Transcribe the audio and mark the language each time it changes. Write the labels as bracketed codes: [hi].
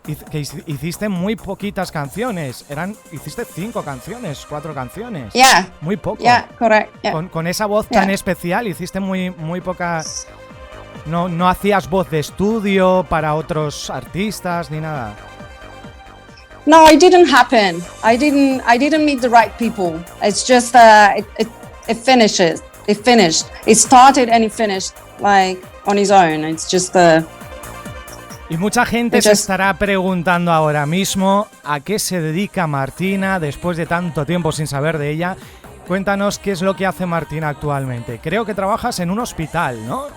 [en] Que hiciste muy poquitas canciones. Hiciste 5 canciones, 4 canciones. Yeah. [es] Muy poco. [en] Yeah, correct. Yeah. [es] Con esa voz tan especial hiciste muy poca. No hacías voz de estudio para otros artistas ni nada. [en] No, it didn't happen. I didn't meet the right people. It's just it finishes. It finished. It started and it finished like on its own. It's just [es] Y mucha gente se estará preguntando ahora mismo a qué se dedica Martina después de tanto tiempo sin saber de ella. Cuéntanos qué es lo que hace Martina actualmente. Creo que trabajas en un hospital, ¿no?